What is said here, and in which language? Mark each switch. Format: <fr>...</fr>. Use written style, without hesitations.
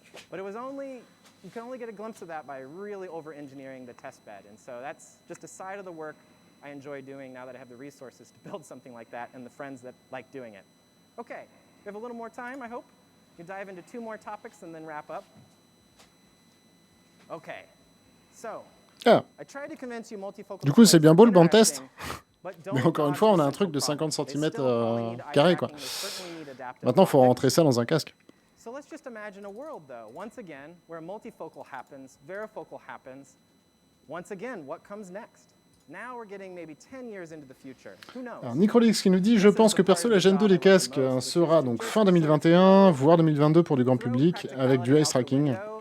<en>But it was only, you can only get a glimpse of that by really over-engineering the test bed. And so that's just a side of the work I enjoy doing now that I have the resources to build something like that and the friends that like doing it. Okay, we have a little more time, I hope. We dive into 2 more topics and then wrap up. Okay, so, I tried to convince you multifocal.</en> <fr>Du coup, c'est bien beau le banc de test, mais encore une fois, on a un truc de 50 cm carré, quoi. Maintenant, il faut rentrer ça dans un casque.</fr> <en>So let's just imagine a world, though, once again, where multifocal happens, varifocal happens. Once again, what comes next? Now we're getting maybe 10 years into the future. Who knows?</en> <fr>Alors, Nicrolix qui nous dit, je pense que perso, la Gen 2 des casques sera donc fin 2021, voire 2022 pour du grand public, avec du eye tracking.</fr>